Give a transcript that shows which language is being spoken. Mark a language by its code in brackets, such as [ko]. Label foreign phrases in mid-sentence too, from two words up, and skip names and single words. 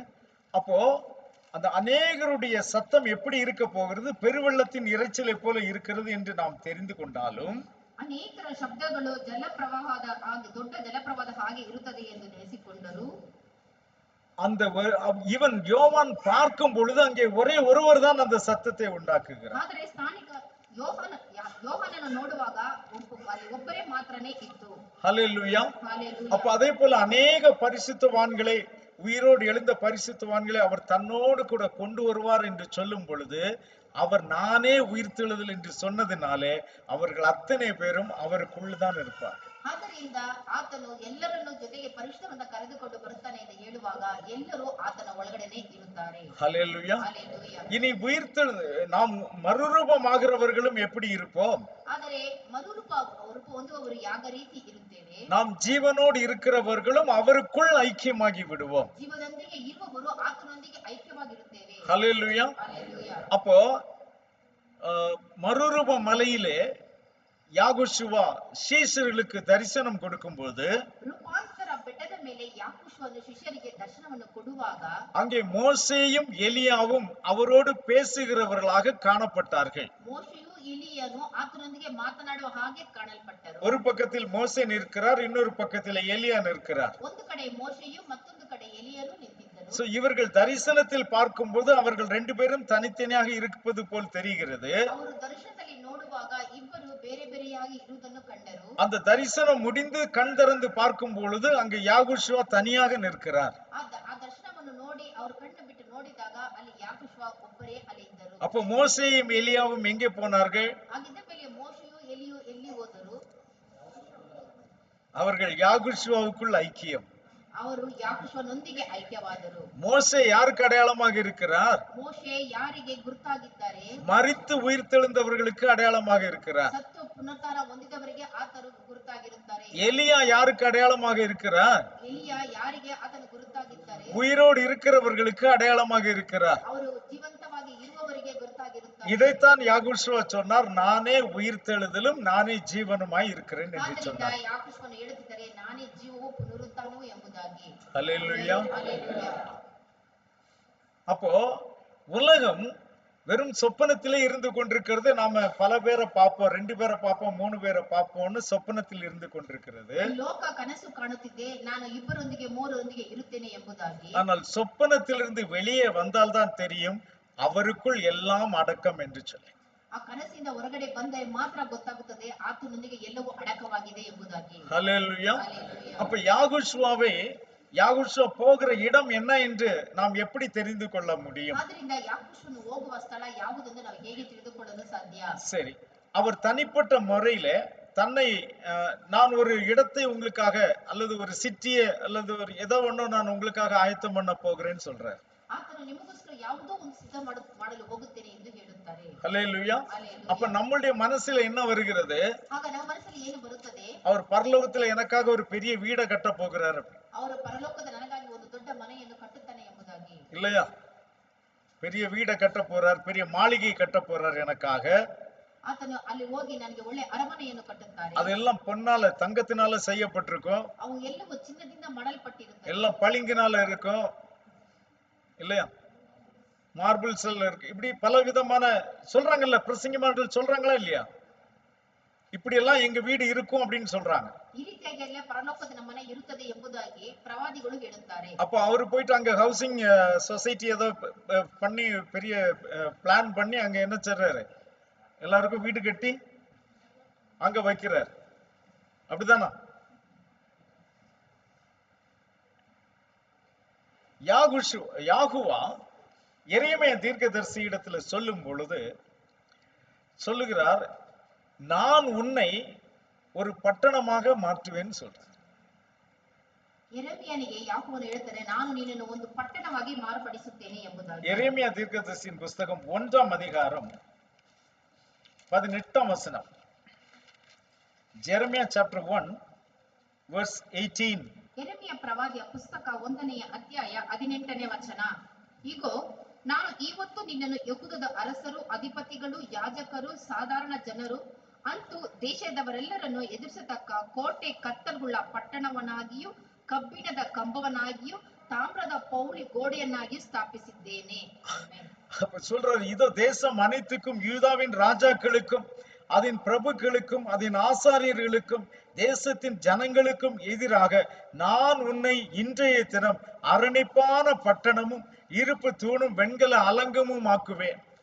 [ta] அப்போ அந்த அநேகருடைய சத்தம் எப்படி இருக்க போகிறது? பெருவெள்ளத்தின் இரைச்சலை போல இருக்கிறது என்று நாம் தெரிந்து கொண்டாலும் [kn] ಅನೇಕರ ಶಬ್ದಗಳು ಜಲಪ್ರವಾಹದ ಹಾಗೆ ದೊಡ್ಡ ಜಲಪ್ರವಾಹದ ಹಾಗೆ ಇರುತ್ತದೆ ಎಂದು ನೆನೆಸಿಕೊಂಡರು [ta] அந்த இவன் யோவான் பார்க்கும் பொழுது அங்கே ஒரே ஒருவர் தான் அந்த சத்தத்தை உண்டாக்குகிறார். [kn] ಆದರೆ ಸ್ಥಾನಿಕ ಯೋಹಾನನ ನೋಡುವಾಗ ಅಲ್ಲಿ ಒಬ್ಬರೇ ಮಾತ್ರನೇ ಇತ್ತು. [ta] ஹல்லேலூயா. [en] Hallelujah. [ta] அப்ப அதே போல அநேக பரிசுத்தவான்களை, உயிரோடு எழுந்த பரிசுத்தவான்களை அவர் தன்னோடு கூட கொண்டு வருவார் என்று சொல்லும் பொழுது அவர் நானே உயிர்த்தெழுதல் என்று சொன்னதினாலே அவர்கள் அத்தனை பேரும் அவருக்குள்தான் இருப்பார். [kn] ಆದ್ದರಿಂದ ಆತನು ಎಲ್ಲರನ್ನು ಜೊತೆಗೆ ಪರಿಶುದ್ಧವಂತ ಕರೆದುಕೊಂಡು ಬರುತ್ತಾನೆ ಎಂದು ಹೇಳುವಾಗ ಎಲ್ಲರೂ ಆತನ ಒಳಗಡೆನೆ ಇರುತ್ತಾರೆ. [ta] ஹல்லேலூயா. [en] Hallelujah. [ta] இனி நாம் மறுரூபமாகிறவர்களும் எப்படி இருப்போம்? [kn] ಆದರೆ ಮರುರೂಪ ಹೊಂದುವವರು ಯಾವ ರೀತಿ ಇರುತ್ತೇವೆ? [ta] நாம் ஜீவனோடு இருக்கிறவர்களும் அவருக்குள் ஐக்கியமாகி விடுவோம். [kn] ಜೀವನದೊಂದಿಗೆ ಇರುವವರು ಆತನೊಂದಿಗೆ ಐಕ್ಯವಾಗಿರುತ್ತೇವೆ. [ta] ஹல்லேலூயா. [en] Hallelujah. [ta] அப்போ மறுரூப மலையிலே யாகோஷுவா சீஷர்களுக்கு தரிசனம் கொடுக்கும்போது [kn] ರೂಪಾಂತರ ಬೆಟ್ಟದ ಮೇಲೆ ಯಾಕೋಷುವನು ಶಿಷ್ಯರಿಗೆ ದರ್ಶನವನ್ನು ಕೊಡುವಾಗ [ta] அங்கே மோசேயும் எலியாவும் அவரோடு பேசுகிறவர்களாக காணப்பட்டார்கள். [kn] ಮೋಶೆಯು ಎಲಿಯನು ಆತನೊಂದಿಗೆ ಮಾತನಾಡುವ ಹಾಗೆ ಕಾಣಲ್ಪಟ್ಟರು. [ta] ஒரு பக்கத்தில் மோசே நிற்கிறார், இன்னொரு பக்கத்தில் எலியா நிற்கிறார். [kn] ಒಂದು ಕಡೆ ಮೋಶೆಯು ಮತ್ತೊಂದು ಕಡೆ ಎಲಿಯನು ನಿಂತಿದ್ದರು. [ta] சோ இவர்கள் தரிசனத்தில் பார்க்கும்போது அவர்கள் ரெண்டு பேரும் தனித்தனியாக இருப்பது போல் தெரிகிறது. [kn] ಅವರು ದರ್ಶನದಲ್ಲಿ ನೋಡುವಾಗ ಇಬ್ಬರು ಬೇರೆ ಬೇರೆಯಾಗಿ ಇರುವುದನ್ನು ಕಂಡರು. [ta] அந்த தரிசனம் முடிந்து கண் திறந்து பார்க்கும் பொழுது அங்கு யாகோஷுவா தனியாக நிற்கிறார். [kn] ಆ ದರ್ಶನವನ್ನು ನೋಡಿ ಅವರು ಕಣ್ಣು ಬಿಟ್ಟು ನೋಡಿದಾಗ ಅಲ್ಲಿ ಯಾಕೋಷುವ ಒಬ್ಬರೇ ಅಲ್ಲಿ ಇದ್ದರು. [ta] அப்போ மோசேயும் எலியாவும் எங்கே போனார்கள்? [kn] ಆಗಿದ್ದ ಮೇಲೆ ಮೋಶೆಯು ಎಲಿಯು ಎಲ್ಲಿ ಹೋದರು? [ta] அவர்கள் யாகோஷுவாவுக்குள் ஐக்கியம். [kn] ಅವರು ಯಾಕೋಷುವನೊಂದಿಗೆ ಐಕ್ಯವಾದರು. [ta] மோசே யாருக்கு அடையாளமாக இருக்கிறார்? [kn] ಮೋಶೆ ಯಾರಿಗೆ ಗುರುತಾಗಿದ್ದಾರೆ? [ta] மரித்து உயிர்த்தெழுந்தவர்களுக்கு அடையாளமாக இருக்கிறார். [kn] ಸತ್ತು ಪುನರುತ್ಥಾನ ಹೊಂದಿದವರಿಗೆ ಆತನು ಗುರುತಾಗಿರುತ್ತಾರೆ. [ta] எலியா யாருக்கு அடையாளமாக இருக்கிறார்? [kn] ಎಲಿಯ ಯಾರಿಗೆ ಆತನು ಗುರುತಾಗಿದ್ದಾರೆ? [ta] உயிரோடு இருக்கிறவர்களுக்கு அடையாளமாக இருக்கிறார். [kn] ಅವರು ಜೀವಂತವಾಗಿ ಇರುವವರಿಗೆ ಗುರುತಾಗಿರುತ್ತಾರೆ. [ta] இதைத்தான் யாகோஷுவா சொன்னார், நானே உயிர்த்தெழுதலும் நானே ஜீவனுமாய் இருக்கிறேன் என்று [kn] ಆದ್ದರಿಂದ [ta] சொன்னார். [kn] ಯಾಕೋಷುವನು ಹೇಳುತ್ತಿದ್ದಾರೆ, ನಾನೇ ಜೀವವೂ ಪುನರುತ್ಥಾನವೂ ಎಂಬುದಾಗಿ. [ta] ஹல்லேலூயா. [en] Hallelujah. [ta] அப்போ உலகம் வெறும் சொப்பனத்திலே இருந்து கொண்டிருக்கிறது. நாம பல பேரை பார்ப்போம், 2 பேரை பார்ப்போம், 3 பேரை பார்ப்போம்னு சொப்பனத்தில் இருந்து கொண்டிருக்கிறது. [kn] ಲೋಕ ಕನಸು ಕಾಣುತ್ತಿದೆ, ನಾನು ಇಬ್ಬರೊಂದಿಗೆ ಮೂರರೊಂದಿಗೆ ಇರುತ್ತೇನೆ ಎಂಬುದಾಗಿ. [ta] ஆனால் சொப்பனத்திலிருந்து வெளியே வந்தால்தான் தெரியும் அவருக்குள் எல்லாம் அடக்கம் என்று சொல்லி. [kn] ಆ ಕನಸಿಂದ ಹೊರಗಡೆ ಬಂದರೆ ಮಾತ್ರ ಗೊತ್ತಾಗುತ್ತದೆ ಆತನೊಂದಿಗೆ ಎಲ್ಲವೂ ಅಡಕವಾಗಿದೆ ಎಂಬುದಾಗಿ. [ta] ஹல்லேலூயா. [en] Hallelujah. [ta] அப்ப யாகுஷுவா போகிற இடம் என்ன என்று நாம் எப்படி தெரிந்து கொள்ள முடியும்? [kn] ಆದ್ರಿಂದ ಯಾಕೋಬನು ಹೋಗುವ ಸ್ಥಳ ಯಾವುದೆಂದು ನಾವು ಹೇಗೆ ತಿಳಿದುಕೊಳ್ಳಲು ಸಾಧ್ಯ? [ta] சரி, அவர் தனிப்பட்ட முறையில தன்னை நான் ஒரு இடத்தை உங்களுக்காக அல்லது ஒரு சிட்டியை அல்லது ஒரு ஏதோ ஒண்ணு நான் உங்களுக்காக ஆயத்தம் பண்ண போகிறேன்னு சொல்றார். [kn] ಆತನು ನಿಮಗೋಸ್ಕರ ಯಾವುದೋ ಒಂದು ಸಿದ್ಧ ಮಾಡಲು ಹೋಗುತ್ತೇನೆ ಎಂದು ಹೇಳುತ್ತಾರೆ. [ta] ஹல்லேலூயா. அப்ப நம்மளுடைய மனசுல என்ன வருகிறது? [kn] ಆಗ ನಮ್ಮ ಮನಸ್ಸಲ್ಲಿ ಏನು ಬರುತ್ತದೆ? [ta] அவர் பரலோகத்துல எனக்காக ஒரு பெரிய வீடை கட்ட போகிறார். [kn] ಅವರು ಪರಲೋಕದ ನನಗಾಗಿ ಒಂದು ದೊಡ್ಡ ಮನೆಯನ್ನು ಕಟ್ಟುತ್ತಾನೆ ಎಂಬುದಾಗಿ. [ta] இல்லையா? பெரிய வீடை கட்ட போறார், பெரிய மாளிகை கட்ட போறார் எனக்காக. [kn] ಆತನು ಅಲ್ಲಿ ಹೋಗಿ ನನಗೆ ಒಳ್ಳೆ ಅರಮನೆಯನ್ನು ಕಟ್ಟುತ್ತಾರೆ. [ta] அதெல்லாம் பொன்னால தங்கத்தினால செய்யப்பட்டிருக்கும். [kn] ಅವು ಎಲ್ಲವೂ ಚಿನ್ನದಿಂದ ಮಾಡಲ್ಪಟ್ಟಿರುತ್ತವೆ. [ta] எல்லாம் பளிங்கினால இருக்கும். இல்லையா? மார்பிள்ஸ் இருக்கு. இப்படி பல விதமான சொல்றாங்கல்ல, பிரசங்கிமார்கள் சொல்றாங்களா இல்லையா? இப்படி எல்லாம் எங்க வீடு இருக்கும் அப்படின்னு சொல்றாங்க. [kn] ಈ ರೀತಿಯಾಗಿ ಎಲ್ಲ ಪರಲೋಕದ ನಮ್ಮ ಮನೆ ಇರುತ್ತದೆ ಎಂಬುದಾಗಿ ಪ್ರವಾದಿಗಳು ಹೇಳುತ್ತಾರೆ. [ta] அப்ப அவர் போயிட்டு அங்க [en] housing society [ta] ஏதோ பண்ணி பெரிய பிளான் பண்ணி அங்க என்ன செய்றாரு? எல்லாருக்கும் வீடு கட்டி அங்க வைக்கிறார். அப்படிதானா? யாகுவா எரேமியா தீர்க்கதரிசி இடத்துல சொல்லும் பொழுது சொல்லுகிறார், நான் உன்னை ஒரு பட்டணமாக மாற்றுவேன்னு சொல்றார். [kn] ಯೆರೆಮೀಯನಿಗೆ ಯಾಕೋಬನು ಹೇಳುತ್ತಾರೆ, ನಾನು ನಿನ್ನನ್ನು ಒಂದು ಪಟ್ಟಣವಾಗಿ ಮಾರ್ಪಡಿಸುತ್ತೇನೆ ಎಂಬುದಾಗಿ. [ta] எரேமியா தீர்க்கதரிசியின் புஸ்தகம் 1ஆம் அதிகாரம் 18ஆம் வசனம். [en] Jeremiah chapter 1 verse 18. [kn] ಯೆರೆಮೀಯ ಪ್ರವಾದಿಯ ಪುಸ್ತಕ 1ನೇ ಅಧ್ಯಾಯ 18ನೇ ವಚನ. ಇಗೋ, ನಾನು ಇವತ್ತು ನಿನ್ನನ್ನು ಯೆಹೂದದ ಅರಸರು, ಅಧಿಪತಿಗಳು, ಯಾಜಕರು, ಸಾಧಾರಣ ಜನರು, ಅಂತೂ ದೇಶದವರೆಲ್ಲರನ್ನು ಎದುರಿಸತಕ್ಕ ಕೋಟೆ ಕತ್ತಲುಳ್ಳ ಪಟ್ಟಣವನ್ನಾಗಿಯೂ ಕಬ್ಬಿಣದ ಕಂಬವನ್ನಾಗಿಯೂ ತಾಮ್ರದ ಪೌಳಿ ಗೋಡೆಯನ್ನಾಗಿ ಸ್ಥಾಪಿಸಿದ್ದೇನೆ. [ta] அப்ப சொல்றாரு, இதோ தேசம் அனைத்துக்கும், யூதாவின் ராஜாக்களுக்கும், அதன் பிரபுக்களுக்கும், அதன் ஆசாரியர்களுக்கும், தேசத்தின் ஜனங்களுக்கும் எதிராக நான் உன்னை இன்றைய தினம் அரணிப்பான பட்டணமும் இருப்பு தூணும் வெண்கல அலங்கமும் ஆக்குவேன்.